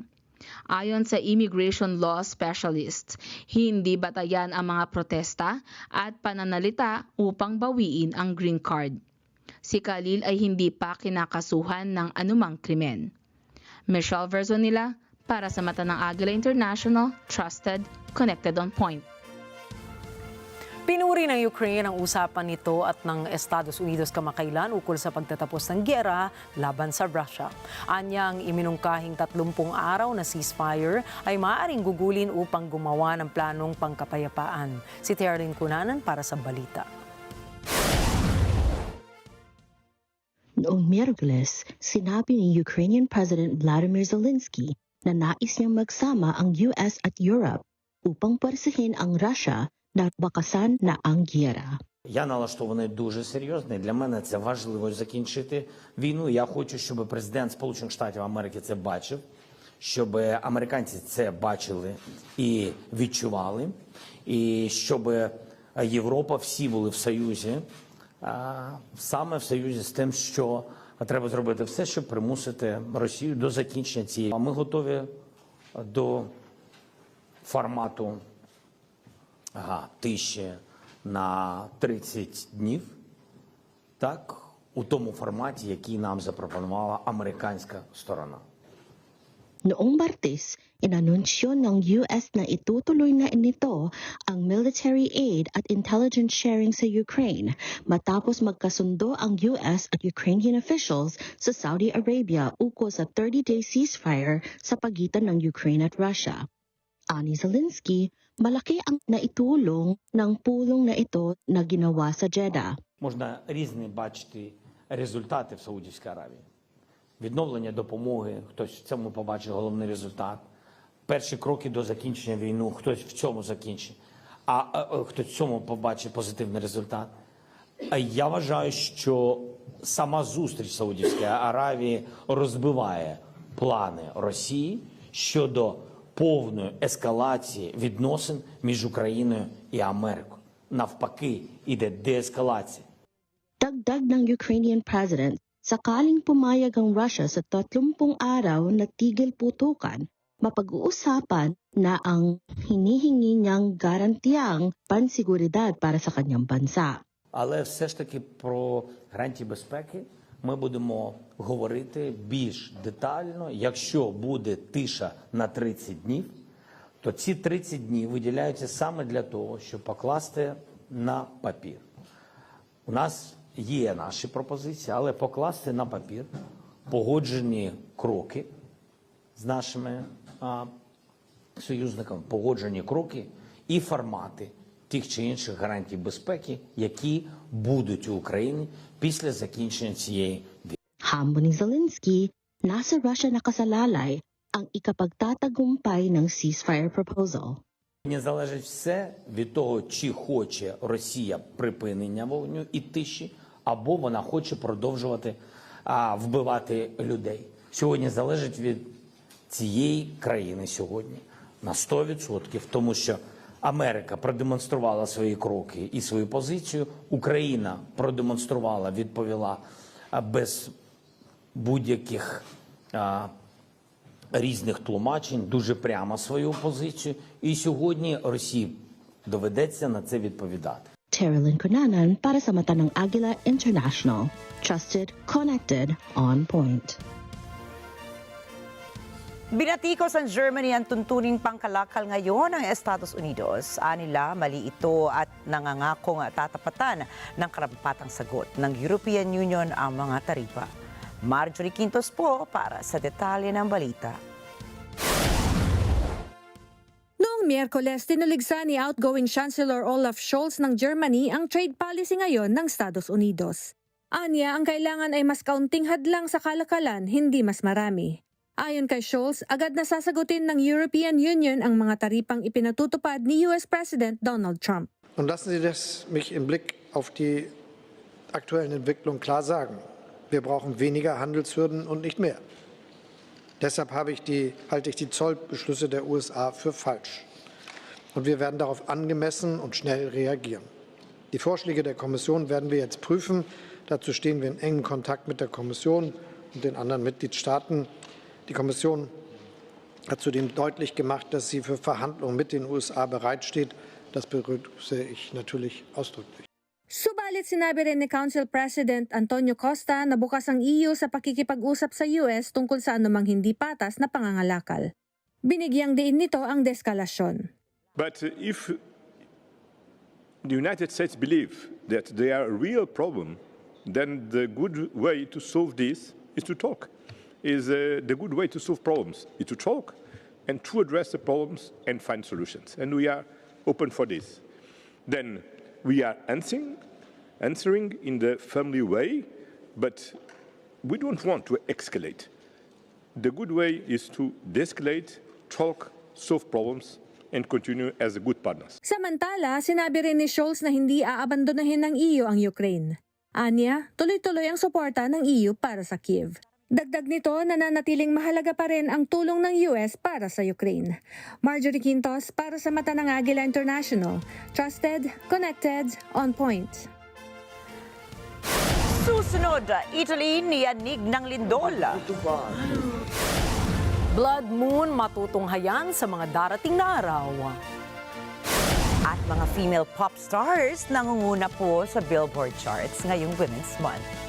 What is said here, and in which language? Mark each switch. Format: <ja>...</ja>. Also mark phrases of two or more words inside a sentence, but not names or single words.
<tl>Ayon sa</tl> <en>immigration law specialist,</en> <tl>hindi batayan ang mga protesta at pananalita upang bawiin ang</tl> <en>green card.</en> <tl>Si Khalil ay hindi pa kinakasuhan ng anumang krimen. Michelle Verzonilla para sa mata ng Agila International,</tl> <en>trusted, connected on point.</en> <tl>Pinuri ng Ukraine ang usapan nito at ng Estados Unidos kamakailan ukol sa pagtatapos ng giyera laban sa Russia. Anyang iminungkahing 30 araw na ceasefire ay maaaring gugulin upang gumawa ng planong pangkapayapaan. Si Terlin Cunanan para sa balita. Noong Miyerkules, sinabi ni</tl> <en>Ukrainian President</en> <tl>Vladimir Zelensky na nais niyang magsama ang US at Europe upang persihin ang Russia на бакасан на ангіра.</tl> <uk>Я налаштований дуже серйозно. Для мене це важливо закінчити війну. Я хочу, щоб президент Сполучених Штатів Америки це бачив, щоб американці це бачили і відчували, і щоб Європа всі були в союзі, саме в союзі з тим, що треба зробити все, щоб примусити Росію до закінчення цієї. Ми готові до формату тиші на 30 днів, так, у тому форматі, який нам запропонувала американська сторона.</uk> <tl>Noong Martes, inanunsyo ng US na itutuloy na nito ang</tl> <en>military aid</en> <tl>at</tl> <en>intelligence sharing</en> <tl>sa Ukraine matapos magkasundo ang US at</tl> <en>Ukrainian officials</en> <tl>sa Saudi Arabia ukol sa</tl> <en>30-day ceasefire</en> <tl>sa pagitan ng Ukraine at Russia. Ani Zelensky, malaki ang naitulong ng pulong na ito na ginawa sa Jeddah.</tl> <uk>Можна різні бачити результати в Саудівській Аравії. Відновлення допомоги, хтось в цьому побачить головний результат. Перші кроки до закінчення війни, хтось в цьому закінчить, а хтось в цьому побачить позитивний результат. Я вважаю, що сама зустріч Саудівської Аравії розбиває плани Росії щодо повної ескалації відносин між Україною і Америкою. Навпаки, іде деескалація.</uk> <tl>Dagdag ng</tl> <en>Ukrainian President,</en> <tl>sakaling pumayag ang Russia sa 30 araw na tigil putukan, mapag-uusapan na ang hinihingi niyang garantiyang pansiguridad para sa kanyang bansa.</tl> <uk>Але все ж таки про гарантії безпеки ми будемо говорити більш детально. Якщо буде тиша на 30 днів, то ці 30 днів виділяються саме для того, щоб покласти на папір. У нас є наші пропозиції, але покласти на папір погоджені кроки з нашими союзниками, погоджені кроки і формати тих чи інших гарантій безпеки, які будуть у Україні після закінчення цієї війни.</uk> <tl>Hamon ni Zelensky, nasa Russia nakasalalay ang ikapagtatagumpay ng</tl> <en>ceasefire proposal.</en> <uk>Не залежить все від того, чи хоче Росія припинення вогню і тиші, або вона хоче продовжувати вбивати людей. Сьогодні залежить від цієї країни сьогодні на 100%, тому що Америка продемонструвала свої кроки і свою позицію, Україна продемонструвала, відповіла без будь-яких різних тлумачень, дуже прямо свою позицію. І сьогодні Росії доведеться на це відповідати.</uk> <tl>Terlin Cunanan para sa mata ng Agila International.</tl> <en>Trusted, connected, on point.</en> <tl>Binatikos ang Germany ang tuntuning pangkalakal ngayon ng Estados Unidos. Anila, mali ito at nangangakong tatapatan ng karampatang sagot ng European Union ang mga taripa. Marjorie Quintos po para sa detalye ng balita. Noong Miyerkules, tinuligsa ni</tl> <en>outgoing Chancellor</en> <tl>Olaf Scholz ng Germany ang</tl> <en>trade policy</en> <tl>ngayon ng Estados Unidos. Anya, ang kailangan ay mas kaunting hadlang sa kalakalan, hindi mas marami. Ayon kay Scholz, agad na sasagutin ng European Union ang mga taripang ipinatutupad ni</tl> <en>US President</en> <tl>Donald Trump.</tl> <de>Und lassen Sie mich im Blick auf die aktuellen Entwicklungen klar sagen. Wir brauchen weniger Handelshürden und nicht mehr. Deshalb halte ich die Zollbeschlüsse der USA für falsch. Und wir werden darauf angemessen und schnell reagieren. Die Vorschläge der Kommission werden wir jetzt prüfen. Dazu stehen wir in engem Kontakt mit der Kommission und den anderen Mitgliedstaaten. Die Kommission hat zudem deutlich gemacht, dass sie für Verhandlungen mit den USA bereitsteht. Das begrüße ich natürlich ausdrücklich.</de> <tl>Subalit sinabi rin ni</tl> <en>Council President</en> <tl>Antonio Costa na bukas ang EU sa pakikipag-usap sa US tungkol sa anumang hindi patas na pangangalakal. Binigyang diin nito ang deeskalasyon.</tl> <en>But if the United States believe that they are a real problem, then the good way to solve this is to talk. The good way to solve problems is to talk and to address the problems and find solutions. And we are open for this. Then we are answering in the family way, but we don't want to escalate. The good way is to de-escalate, talk, solve problems, and continue as good partners.</en> <tl>Samantala, sinabi rin ni Scholz na hindi aabandonahin ng EU ang Ukraine. Anya, tuloy-tuloy ang suporta ng EU para sa Kiev. Dagdag nito, nananatiling mahalaga pa rin ang tulong ng US para sa Ukraine. Marjorie Quintos para sa Mata ng Agila International.</tl> <en>Trusted, connected, on point.</en> <tl>Susunod, Italy niyanig ng lindol.</tl> <en>Blood moon</en> <tl>matutunghayan sa mga darating na araw. At mga</tl> <en>female pop stars</en> <tl>nangunguna po sa</tl> <en>Billboard charts</en> <tl>ngayong</tl> <en>Women's Month.</en>